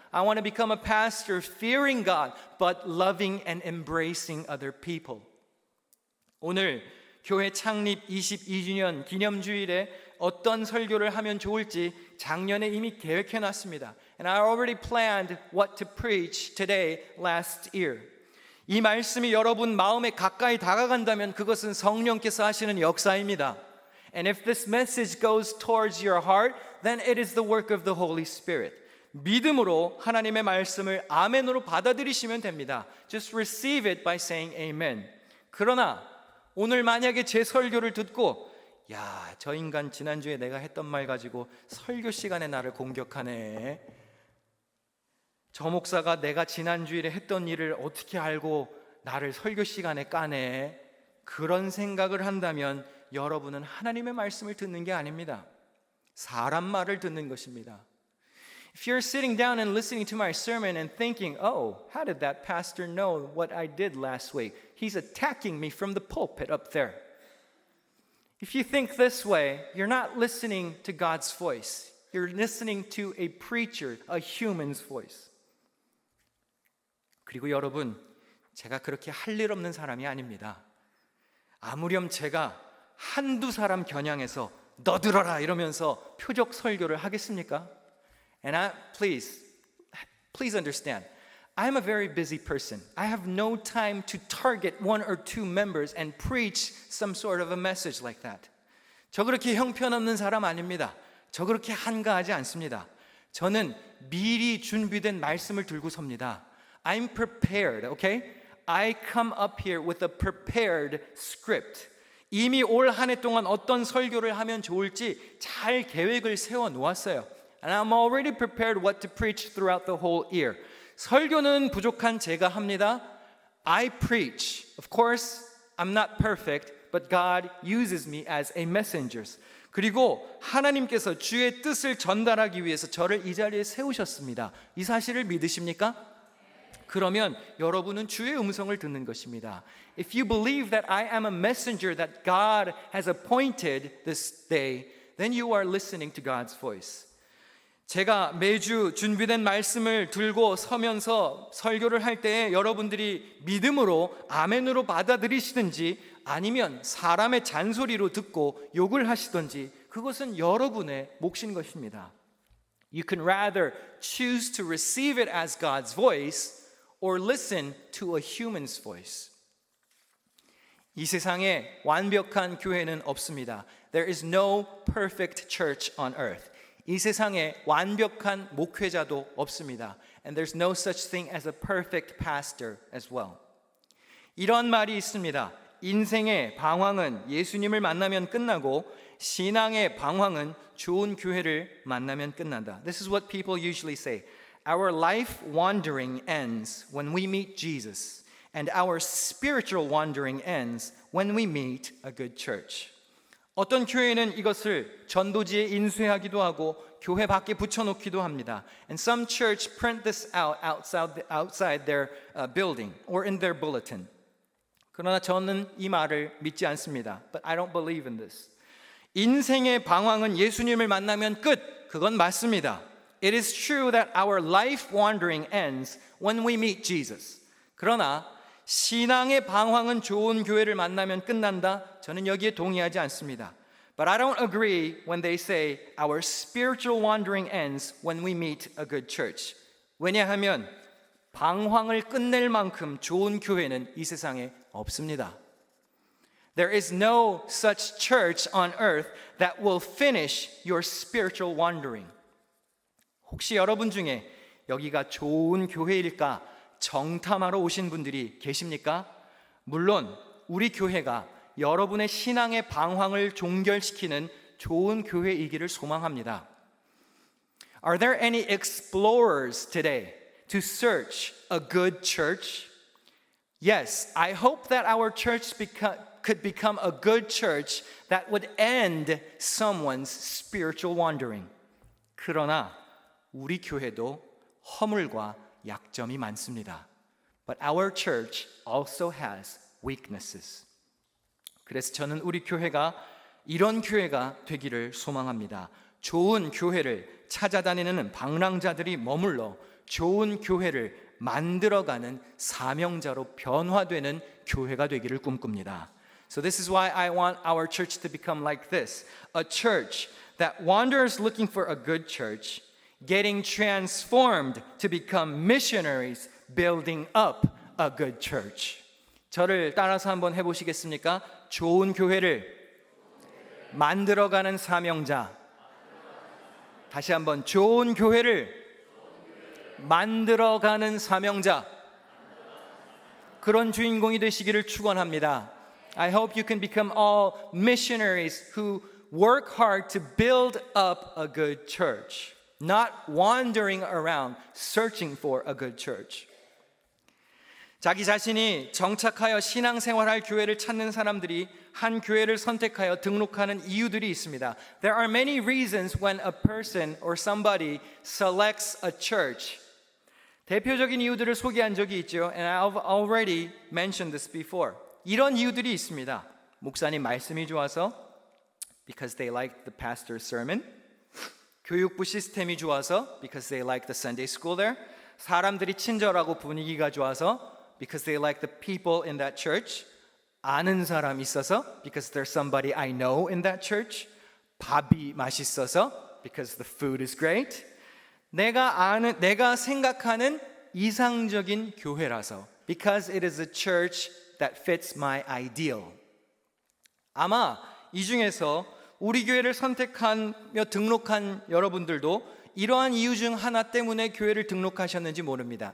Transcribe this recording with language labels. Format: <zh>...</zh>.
<en>I want to become a pastor fearing God but loving and embracing other people.</en> <ko>오늘 교회 창립 22주년 기념주일에 어떤 설교를 하면 좋을지 작년에 이미 계획해 놨습니다.</ko> <en>And I already planned what to preach today last year.</en> <ko>이 말씀이 여러분 마음에 가까이 다가간다면 그것은 성령께서 하시는 역사입니다.</ko> <en>And if this message goes towards your heart, then it is the work of the Holy Spirit.</en> <ko>믿음으로 하나님의 말씀을 아멘으로 받아들이시면 됩니다.</ko> <en>Just receive it by saying amen.</en> <ko>그러나 오늘 만약에 제 설교를 듣고 저 인간 지난주에 내가 했던 말 가지고 설교 시간에 나를 공격하네. 저 목사가 내가 지난주일에 했던 일을 어떻게 알고 나를 설교 시간에 까네. 그런 생각을 한다면 여러분은 하나님의 말씀을 듣는 게 아닙니다. 사람 말을 듣는 것입니다.</ko> <en>If you're sitting down and listening to my sermon and thinking, how did that pastor know what I did last week? He's attacking me from the pulpit up there. If you think this way, you're not listening to God's voice. You're listening to a preacher, a human's voice.</en> <ko>그리고 여러분, 제가 그렇게 할 일 없는 사람이 아닙니다. 아무렴 제가 한두 사람 겨냥해서 너 들어라 이러면서 표적 설교를 하겠습니까?</ko> <en>And please understand, I'm a very busy person. I have no time to target one or two members and preach some sort of a message like that.</en> <ko>저 그렇게 형편없는 사람 아닙니다. 저 그렇게 한가하지 않습니다. 저는 미리 준비된 말씀을 들고 섭니다.</ko> <en>I'm prepared, okay? I come up here with a prepared script.</en> <ko>이미 올 한 해 동안 어떤 설교를 하면 좋을지 잘 계획을 세워 놓았어요.</ko> <en>And I'm already prepared what to preach throughout the whole year.</en> <ko>설교는 부족한 제가 합니다.</ko> <en>I preach. Of course, I'm not perfect, but God uses me as a messenger.</en> <ko>그리고 하나님께서 주의 뜻을 전달하기 위해서 저를 이 자리에 세우셨습니다. 이 사실을 믿으십니까? 그러면 여러분은 주의 음성을 듣는 것입니다.</ko> <en>If you believe that I am a messenger that God has appointed this day, then you are listening to God's voice.</en> <ko>제가 매주 준비된 말씀을 들고 서면서 설교를 할 때에 여러분들이 믿음으로 아멘으로 받아들이시든지 아니면 사람의 잔소리로 듣고 욕을 하시든지 그것은 여러분의 몫인 것입니다.</ko> <en>You can rather choose to receive it as God's voice or listen to a human's voice.</en> <ko>이 세상에 완벽한 교회는 없습니다.</ko> <en>There is no perfect church on earth.</en> <ko>이 세상에 완벽한 목회자도 없습니다.</ko> <en>And there's no such thing as a perfect pastor as well.</en> <ko>이런 말이 있습니다. 인생의 방황은 예수님을 만나면 끝나고 신앙의 방황은 좋은 교회를 만나면 끝난다.</ko> <en>This is what people usually say. Our life wandering ends when we meet Jesus, and our spiritual wandering ends when we meet a good church.</en> <ko>어떤 교회는 이것을 전도지에 인쇄하기도 하고 교회 밖에 붙여놓기도 합니다.</ko> <en>And some church print this out outside their building or in their bulletin.</en> <ko>그러나 저는 이 말을 믿지 않습니다.</ko> <en>But I don't believe in this.</en> <ko>인생의 방황은 예수님을 만나면 끝. 그건 맞습니다.</ko> <en>It is true that our life wandering ends when we meet Jesus.</en> <ko>그러나 신앙의 방황은 좋은 교회를 만나면 끝난다. 저는 여기에 동의하지 않습니다.</ko> <en>But I don't agree when they say our spiritual wandering ends when we meet a good church.</en> <ko>왜냐하면 방황을 끝낼 만큼 좋은 교회는 이 세상에 없습니다.</ko> <en>There is no such church on earth that will finish your spiritual wandering.</en> <ko>혹시 여러분 중에 여기가 좋은 교회일까 정탐하러 오신 분들이 계십니까? 물론 우리 교회가 여러분의 신앙의 방황을 종결시키는 좋은 교회이기를 소망합니다.</ko> <en>Are there any explorers today to search a good church? Yes, I hope that our church could become a good church that would end someone's spiritual wandering.</en> <ko>그러나 우리 교회도 허물과 약점이 많습니다.</ko> <en>But our church also has weaknesses.</en> <ko>그래서 저는 우리 교회가 이런 교회가 되기를 소망합니다. 좋은 교회를 찾아다니는 방랑자들이 머물러 좋은 교회를 만들어가는 사명자로 변화되는 교회가 되기를 꿈꿉니다.</ko> <en>So this is why I want our church to become like this. A church that wanders looking for a good church, getting transformed to become missionaries, building up a good church.</en> <ko>저를 따라서 한번 해보시겠습니까? 좋은 교회를 만들어가는 사명자. 다시 한번 좋은 교회를 만들어가는 사명자. 그런 주인공이 되시기를 축원합니다.</ko> <en>I hope you can become all missionaries who work hard to build up a good church, not wandering around searching for a good church.</en> <ko>자기 자신이 정착하여 신앙생활할 교회를 찾는 사람들이 한 교회를 선택하여 등록하는 이유들이 있습니다.</ko> <en>There are many reasons when a person or somebody selects a church.</en> <ko>대표적인 이유들을 소개한 적이 있죠.</ko> <en>And I've already mentioned this before.</en> <ko>이런 이유들이 있습니다. 목사님 말씀이 좋아서,</ko> <en>because they like the pastor's sermon.</en> <ko>교육부 시스템이 좋아서,</ko> <en>because they like the Sunday school there.</en> <ko>사람들이 친절하고 분위기가 좋아서,</ko> <en>because they like the people in that church.</en> <ko>아는 사람 있어서,</ko> <en>because there's somebody I know in that church.</en> <ko>밥이 맛있어서,</ko> <en>because the food is great.</en> <ko>내가 생각하는 이상적인 교회라서,</ko> <en>because it is a church that fits my ideal.</en> <ko>아마 이 중에서 우리 교회를 선택하며 등록한 여러분들도 이러한 이유 중 하나 때문에 교회를 등록하셨는지 모릅니다.</ko>